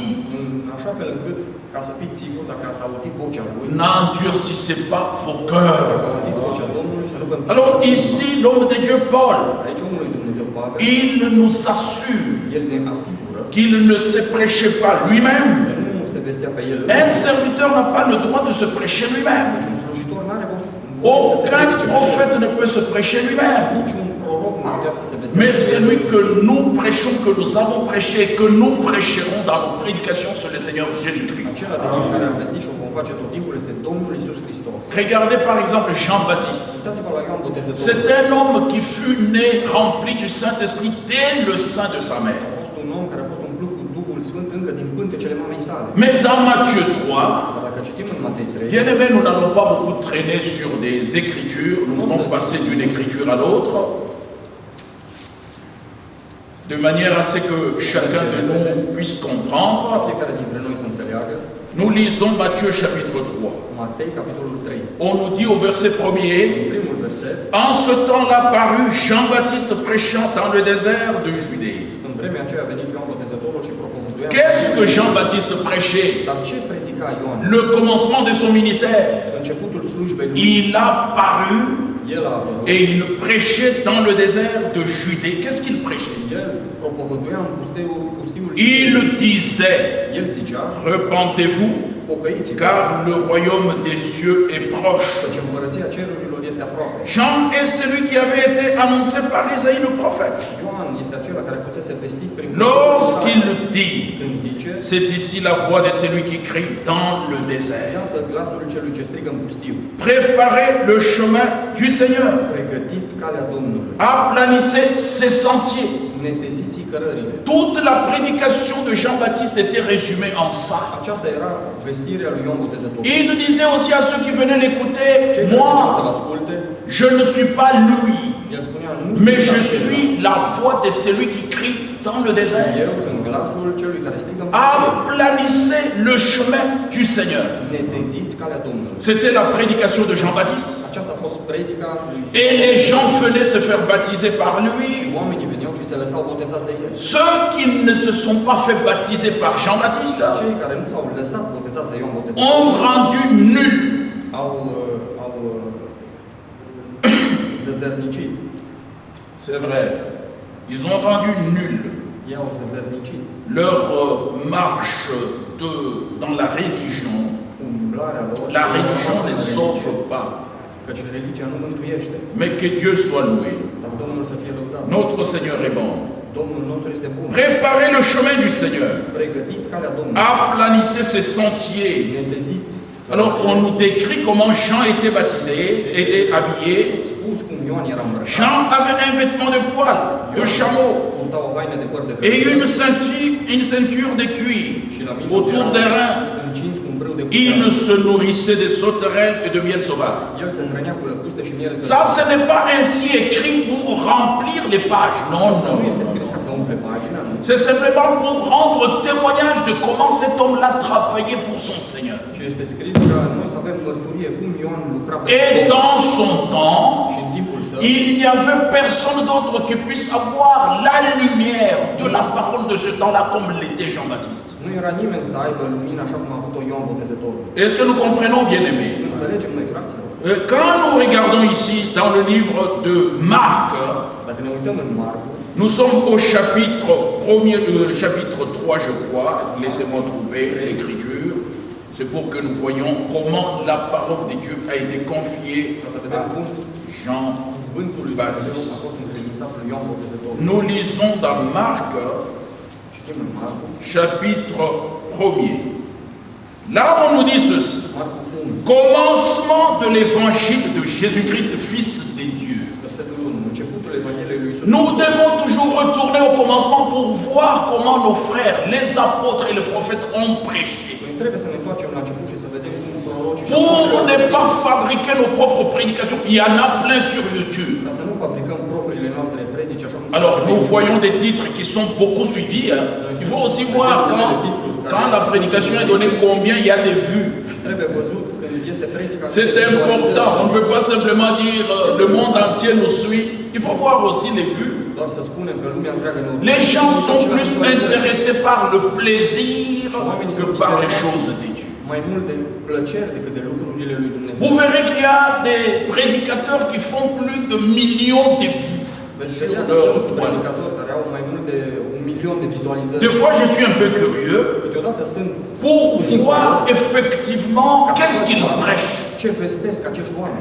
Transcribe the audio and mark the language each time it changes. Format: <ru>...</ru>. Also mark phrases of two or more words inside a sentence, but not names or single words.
<ro>În așa fel încât, ca să fiți siguri, dacă ați auzit vocea Lui,</ro> <fr>n'endurcissez pas vos</fr> <ro>dacă</ro> <fr>cœurs.</fr> <ro>auziți vocea Domnului, să nu vă</ro> <fr>Alors ici, l'homme de Dieu Paul,</fr> <ro>Aici omul lui Dumnezeu Pavel,</ro> <fr>il nous assure</fr> <ro>el ne asigură</ro> <fr>qu'il ne se prêchait pas lui-même.</fr> <ro>că nu se vestea pe el.</ro> <fr>Un serviteur n'a pas le droit de se prêcher lui-même.</fr> <ro>Un slujitor n-are voie să se</ro> <fr>Aucun</fr> <ro>predice pe el.</ro> <fr>prophète ne peut se prêcher lui-même.</fr> <ro>Niciun proroc nu putea să se vestea</ro> <fr>Mais</fr> <ro>pe el.</ro> <fr>celui que nous prêchons, que nous avons prêché et que nous prêcherons dans nos prédications sur le Seigneur Jésus-Christ.</fr> <ro>Acela despre care am vestit și o vom face tot timpul este Domnul Iisus Hristos.</ro> <fr>Regardez par exemple Jean-Baptiste.</fr> <ro>Uitați-vă la Ioan Botezătorul.</ro> <fr>C'est un homme qui fut né rempli du Saint-Esprit dès le sein de sa mère.</fr> <ro>A fost un om care a fost umplut cu Duhul Sfânt încă din pântecele mamei sale.</ro> <fr>Mais dans Matthieu 3,</fr> <ro>Dar dacă citim în Matei 3,</ro> <fr>bien aimé, nous n'allons pas beaucoup traîner sur des écritures, nous pouvons passer d'une écriture à l'autre, de manière à ce que chacun de nous puisse comprendre.</fr> <ro>fiecare dintre noi să înțeleagă,</ro> <fr>Nous lisons Matthieu chapitre 3.</fr> <ro>Matei, capitolul 3,</ro> <fr>On nous dit au verset 1er,</fr> <ro>în primul verset,</ro> <fr>en ce temps-là parut Jean-Baptiste prêchant dans le désert de Judée.</fr> <ro>în vremea aceea a venit Ioan Botezătorul și propovăduia.</ro> <fr>Qu'est-ce que Jean-Baptiste prêchait?</fr> <ro>Dar ce predica Ioan?</ro> <fr>Le commencement de son ministère.</fr> <ro>Începutul slujbei lui.</ro> <fr>Il a paru</fr> <ro>El a apărut.</ro> <fr>et il prêchait dans le désert de Judée. Qu'est-ce qu'il prêchait?</fr> <ro>El propovăduia în pustiul</ro> <fr>Il disait,</fr> <ro>El zicea,</ro> <fr>repentez-vous,</fr> <ro>pocăiți-vă,</ro> <fr>car le royaume des cieux est proche.</fr> <ro>căci împărăția cerurilor este aproape.</ro> <fr>Jean est celui qui avait été annoncé par Isaïe le prophète.</fr> <ro>Ioan este acela care fusese vestit prin</ro> <fr>Lorsqu'il dit,</fr> <ro>când zice,</ro> <fr>c'est ici la voix de celui qui crie dans le désert.</fr> <ro>iată glasul celui ce strigă în pustiu.</ro> <fr>Préparez le chemin du Seigneur.</fr> <ro>Pregătiți calea Domnului.</ro> <fr>Aplanissez ses sentiers.</fr> <ro>Neteziți cărările.</ro> <fr>Toute la prédication de Jean-Baptiste était résumée en ça.</fr> <ro>Aceasta era vestirea lui Ioan Botezătorul.</ro> <fr>Et il disait aussi à ceux qui venaient l'écouter,</fr> <ro>Cei care vreau să-l</ro> <fr>moi,</fr> <ro>asculte,</ro> <fr>je ne suis pas lui,</fr> <ro>el spunea, nu</ro> <fr>mais</fr> <ro>sunt</ro> <fr>je</fr> <ro>acela.</ro> <fr>suis la voix de celui qui crie dans le désert.</fr> <ro>Eu sunt glasul celui care strigă în pustie.</ro> <fr>Aplanissez le chemin du Seigneur.</fr> <ro>Neteziți calea Domnului.</ro> <fr>C'était la prédication de Jean-Baptiste.</fr> <ro>Aceasta a fost predica lui.</ro> <fr>Et les gens venaient se faire baptiser par lui.</fr> <ro>Oamenii veneau și se lăsau botezați de el.</ro> <fr>Ceux qui ne se sont pas fait baptiser par Jean-Baptiste</fr> <ro>Cei care nu s-au lăsat botezați de Ioan</ro> <fr>ont</fr> <ro>Botezătorul</ro> <fr>rendu nul.</fr> <ro>au zădărnicit.</ro> <fr>C'est vrai. Ils ont rendu nul</fr> <ro>Ei au zădărnicit</ro> <fr>leur marche dans la religion.</fr> <ro>umblarea lor.</ro> <fr>La religion ne sauve pas.</fr> <ro>Căci religia nu mântuiește.</ro> <fr>Mais que Dieu soit loué.</fr> <ro>Dar Domnul să fie lăudat.</ro> <fr>Notre Seigneur est bon.</fr> <ro>Domnul nostru este bun.</ro> <fr>Préparez le chemin du Seigneur.</fr> <ro>Pregătiți calea Domnului.</ro> <fr>Aplanissez ses sentiers.</fr> <ro>Neteziți.</ro> <fr>Alors, on nous décrit comment Jean était baptisé, était habillé.</fr> <ro>Spus cum Ioan era îmbrăcat.</ro> <fr>Jean avait un vêtement de poil, de chameau,</fr> <ro>Purta o haină de păr de</ro> <fr>et</fr> <ro>călător.</ro> <fr>une ceinture de cuir</fr> <ro>Și la mijloc</ro> <fr>autour</fr> <ro>era</ro> <fr>des reins.</fr> <ro>încins cu un brâu de</ro> <fr>Il</fr> <ro>putere.</ro> <fr>se nourrissait de sauterelles et de miel sauvage.</fr> <ro>El se hrănea cu lăcuste și miere</ro> <fr>Ça, ce n'est pas ainsi écrit pour remplir les pages. Non,</fr> <ro>Asta nu</ro> <fr>non.</fr> <ro>este scris ca să umple pagina, nu.</ro> <fr>C'est simplement pour rendre témoignage de comment cet homme-là travaillait pour son Seigneur.</fr> <ro>Ce este scris ca noi să avem mărturie cum Ioan lucra pe</ro> <fr>Et</fr> <ro>Domnul.</ro> <fr>dans son temps,</fr> <ro>Și în timpul său,</ro> <fr>il n'y avait personne d'autre qui puisse avoir la lumière de la parole de ce temps-là comme l'était Jean-Baptiste.</fr> <ro>nu era nimeni să aibă lumină așa cum a avut-o Ioan Botezătorul.</ro> <fr>Est-ce que nous comprenons, bien-aimés?</fr> <ro>Înțelegem noi, fraților?</ro> <fr>Quand nous regardons ici dans le livre de Marc,</fr> <ro>Dacă ne uităm în Marcu,</ro> <fr>nous sommes au chapitre 3, je crois. Laissez-moi trouver l'écriture. C'est pour que nous voyions comment la parole de Dieu a été confiée</fr> <ro>ca să vedem cum cuvântul lui Dumnezeu a</ro> <fr>Jean-Baptiste.</fr> <ro>fost încredințat lui Ioan Botezătorul.</ro> <fr>Nous lisons dans Marc,</fr> <ro>Citim în Marcu,</ro> <fr>chapitre 1er. Là, on nous dit ceci.</fr> <ro>Marcu 1,</ro> <fr>Commencement de l'évangile de Jésus-Christ, Fils de Dieu.</fr> <ro>versetul 1, începutul Evangheliei lui Iisus.</ro> <fr>Nous devons toujours retourner au commencement pour voir comment nos frères, les apôtres et les prophètes ont prêché.</fr> <ro>Noi trebuie să ne întoarcem la început și să vedem cum prorocii și</ro> <fr>Pour ne</fr> <ro>apostolii</ro> <fr>pas fabriquer nos propres prédications. Il y en a plein sur YouTube.</fr> <ro>ca să nu fabricăm propriile noastre predici așa cum se</ro> <fr>Alors,</fr> <ro>face pe</ro> <fr>nous</fr> <ro>YouTube.</ro> <fr>voyons des titres qui sont beaucoup suivis. Hein. Il faut aussi voir quand la prédication est donnée, combien il y a de vues.</fr> <ro>Și trebuie văzut când este predica.</ro> <fr>C'est important. On ne peut pas simplement dire le monde entier nous suit. Il faut voir aussi les vues.</fr> <ro>Doar să spunem că lumea întreagă ne</ro> <fr>Les gens sont plus intéressés par le plaisir que par les choses de Dieu.</fr> <ro>mai mult de plăceri decât de lucrurile lui Dumnezeu.</ro> <fr>Vous verrez qu'il y a des prédicateurs qui font plus de millions de vues</fr> <ro>Veți</ro> <fr>sur</fr> <ro>vedea că</ro> <fr>leur</fr> <ro>sunt</ro> <fr>toile.</fr> <ro>predicatori care au mai mult de 1.000.000 de vizualizări.</ro> <fr>Des fois, je suis un peu curieux</fr> <ro>Câteodată sunt</ro> <fr>pour</fr> <ro>puțin</ro> <fr>voir</fr> <ro>curios</ro> <fr>effectivement</fr> <ro>ca să</ro> <fr>qu'est-ce</fr> <ro>văd</ro> <fr>qu'ils prêchent.</fr> <ro>ce vestesc acești oameni.</ro>